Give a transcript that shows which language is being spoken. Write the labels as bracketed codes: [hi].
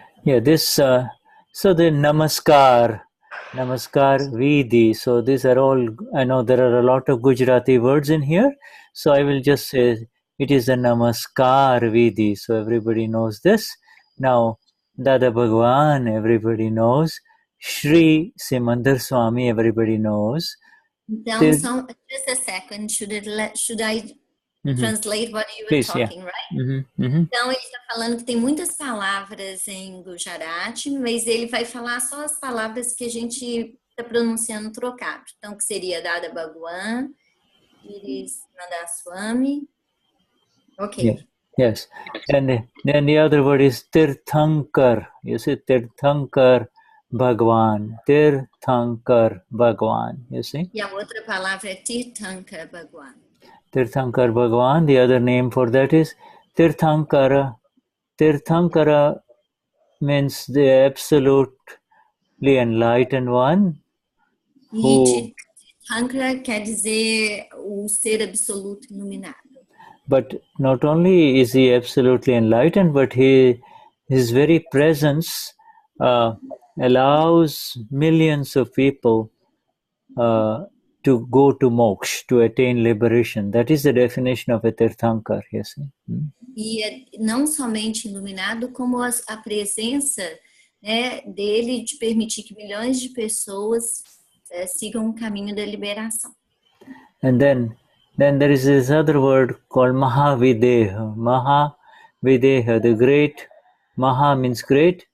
[en] Yeah, this, so the Namaskar Vidhi, so these are all, I know there are a lot of Gujarati words in here, so I will just say it is a Namaskar Vidhi, so everybody knows this. Now, Dada Bhagwan, everybody knows. Shri Simandar Swami, everybody knows. [pt] Então, [en] just a second, should I translate what you were talking, right? [pt] Então, ele está falando que tem muitas palavras em Gujarati, mas ele vai falar só as palavras que a gente está pronunciando trocado. Então, que seria Dada Bhagwan, Iris Nandaswami. Okay. [en] Yes. And then the other word is Tirthankar. You see, Tirthankar Bhagwan. Tirthankar Bhagwan. You see? [pt] E a outra palavra é Tirthankar Bhagwan. Tirthankar Bhagwan. [en] The other name for that is Tirthankara. Tirthankara means the absolutely enlightened one. [pt] E Tirthankara quer dizer o ser absoluto iluminado. [en] But not only is he absolutely enlightened, but his very presence allows millions of people to go to moksha, to attain liberation. That is the definition of a Tirthankar, you see. [pt] E é não somente iluminado, como a presença, né, dele de permitir que milhões de pessoas sigam o caminho da liberação. [en] And then there is this other word called Mahavideha. Mahavideha, the great. Maha means great.